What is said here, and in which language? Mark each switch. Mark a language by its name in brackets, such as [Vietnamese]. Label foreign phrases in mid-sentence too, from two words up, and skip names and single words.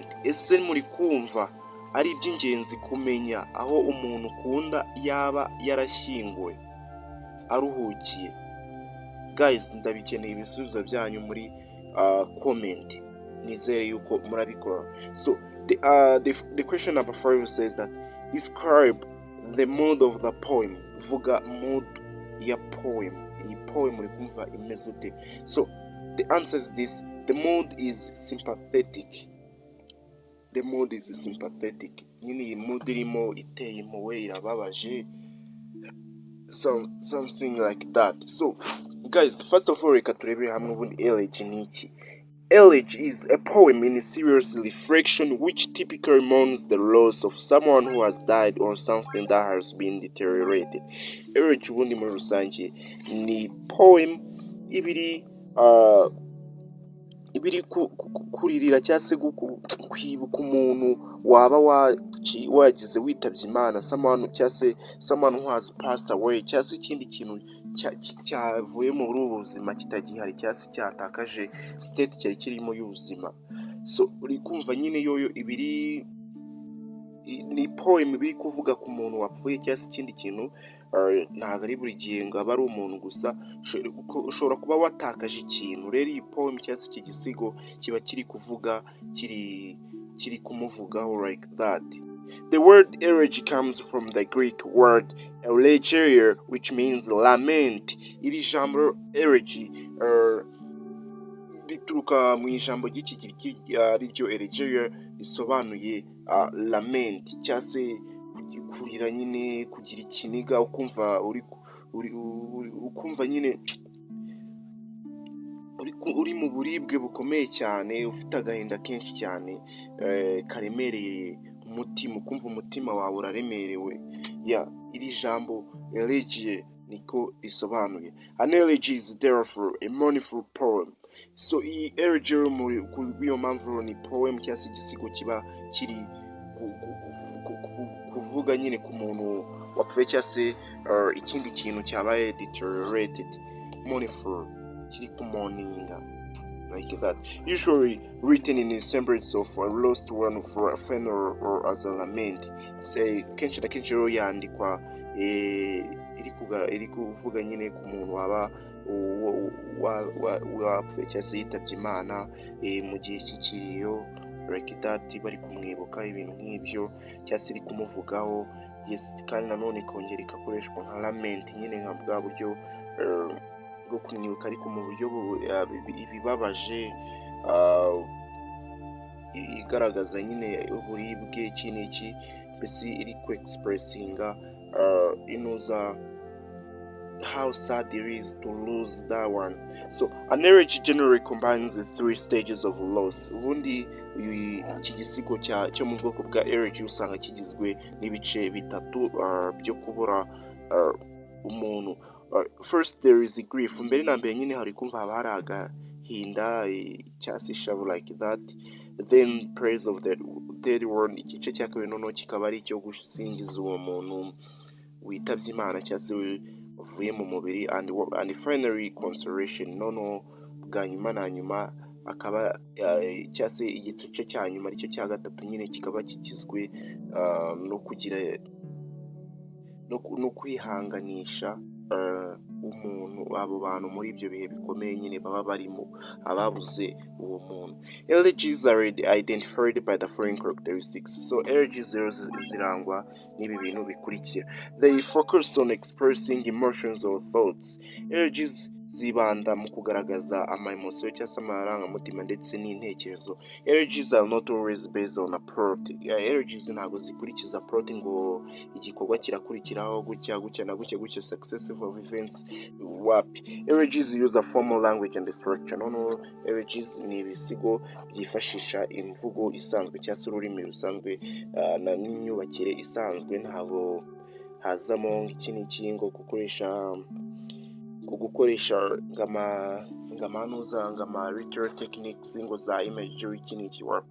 [Kinyarwanda] Ese muri kumva ari iby'ingenzi kumenya aho umuntu ukunda yaba yarashyinguwe aruhukiye? Guys, ndabikeneye ibisubizo byanyu muri comment. Nizere yuko murabikora. [English] So the question number 5 says that describe the mood of the poem. [Kinyarwanda] Vuga mood ya poem. Iyi poem uri kumva imeze ute? [English] So the answer is this. The mood is sympathetic. the mood is sympathetic. [Kinyarwanda] Nyine iyi mood irimo iteye impuhwe, irababaje, [English] something like that. So guys, first of all, [Kinyarwanda] reka turebere hamwe ubundi elegy ni iki. [English] Elegy is a poem in serious reflection which typically mourns the loss of someone who has died or something that has been deteriorated. [Kinyarwanda] Elegy ubundi muri rusange ni poem ibiri kuririra cyangwa se kwibuka umuntu waba wagize witabye Imana, [English] someone who has passed away, [Kinyarwanda] cyangwa se ikindi kintu cyavuye muri ubu buzima kitagihari, cyangwa se cyatakaje state cyari kirimo y'ubuzima. So uri kumva nyine yoyo ibiri ni poem biri kuvuga ku muntu wapfuye cyangwa se ikindi kintu. Ntabwo ari buri gihe ngo aba ari umuntu gusa, ushobora kuba watakaje ikintu. Rero iyi poem cyangwa se iki gisigo kiba kiri kuvuga, kiri kumuvugaho [English] like that. The word elegy comes from the Greek word elegy, which means lament. [Kinyarwanda] Iri jambo elegy rituruka mu ijambo ry'ikigiriki ariryo elegy, risobanuye lament cyangwa se kurira, nyine kugira ikiniga, ukumva ukumva nyine uri mu buribwe bukomeye cyane, ufite agahinda kenshi cyane karemereye umutima, ukumva umutima wawe uraremerewe. Iri jambo elegy niko risobanuye. [English] An elegy is therefore a mournful poem. [Kinyarwanda] So iyi elegy iyo mpamvu ni poem cyangwa se igisigo kiba kiri kuvuga nyine ku muntu wapfuye cyangwa se ikindi kintu cyabaye [English] deteriorated, mournful, [Kinyarwanda] kiri kumoninga [English] like that. Usually written in a semblance of a lost one for a funeral or as a lament. [Kinyarwanda] Say kenshi na kenshi rero yandikwa iri kuvuga nyine ku muntu waba wapfuye cyangwa se yitabye Imana mu gihe cy'ikiriyo [English] like that, [Kinyarwanda] bari kumwibuka ibintu nk'ibyo cyangwa se iri kumuvugaho. Kandi nanone ikongera ikakoreshwa nka lament, nyine nka bwa buryo bwo kumwibuka ariko mu buryo ibibabaje, igaragaza nyine uburibwe iki n'iki, mbese iri ku expressinga inuza [English] how sad it is to lose that one. So an elegy generally combines the three stages of loss. [Kinyarwanda] Ubundi iki gisigo cyo mu bwoko bwa elegy usanga kigizwe n'ibice bitatu byo kubura umuntu. [English] First there is a grief. [Kinyarwanda] Mbere na mbere nyine hari kumva haba hari agahinda cyangwa se ishavu [English] like that. Then praise of the dead one. [Kinyarwanda] Igice cya kabiri noneho kikaba ari icyo gusingiza uwo muntu witabye Imana cyangwa se uvuye mu mubiri, [English] and finally consolation. [Kinyarwanda] Noneho bwa nyuma na nyuma akaba cyangwa se igice cya nyuma aricyo cya gatatu nyine kikaba kigizwe no kugira no kwihanganisha umuntu, abo bantu muri ibyo bihe bikomeye nyine baba barimo, ababuze uwo muntu. [English] Elegies are identified by the following characteristics. [Kinyarwanda] So elegies zirangwa n'ibi bintu bikurikira. [English] They focus on expressing emotions or thoughts. [Kinyarwanda] Elegies zibanda mu kugaragaza ama-emotion cyangwa se amarangamutima ndetse n'intekerezo. [English] Elegies are not always based on a plot. [Kinyarwanda] Elegies ntabwo zikurikiza plot ngo igikorwa kirakurikiraho gutya na gutya [English] successive of events [Kinyarwanda] wapi. [English] Elegies use a formal language and structure. [Kinyarwanda] Noneho elegies ni ibisigo byifashisha imvugo isanzwe cyangwa se ururimi rusanzwe n'imyubakire isanzwe, ntabwo hazamo iki n'iki ngo gukoresha ngama [English] literary techniques [Kinyarwanda] ngo za imagery iki n'iki wapi.